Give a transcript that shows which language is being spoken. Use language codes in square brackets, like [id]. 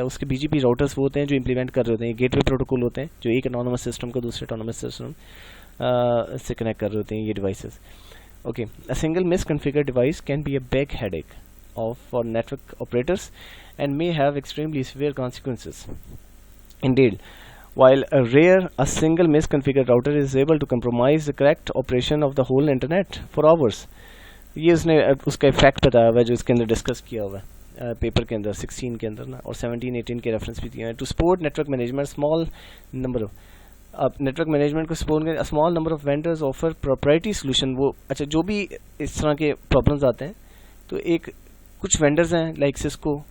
[ur] اس کے B جی پی routers وہ ہوتے ہیں جو امپلیمنٹ کر رہے ہوتے ہیں. گیٹ وے پروٹوکول ہوتے ہیں جو ایک اٹانومس سسٹم کو دوسرے اٹانومس سسٹم سے کنیکٹ کر رہے ہوتے ہیں یہ devices. [en] Okay, a single misconfigure device can be a big headache for network operators and may have extremely severe consequences. Indeed, while rare, a single misconfigured router is able to compromise the correct operation of the whole internet for hours. [ur] یہ اس نے اس کا effect بتایا ہوا ہے جو اس کے اندر discuss کیا ہوا ہے پیپر کے اندر 16 کے اندر نا، اور 17-18 کے ریفرنس بھی دیا ہے. [en] To support network management small number of network management کو support کریں small number of vendors offer proprietary solution. [ur] وہ اچھا جو بھی اس طرح کے پرابلمز آتے ہیں تو ایک کچھ وینڈرز ہیں لائک سسکو.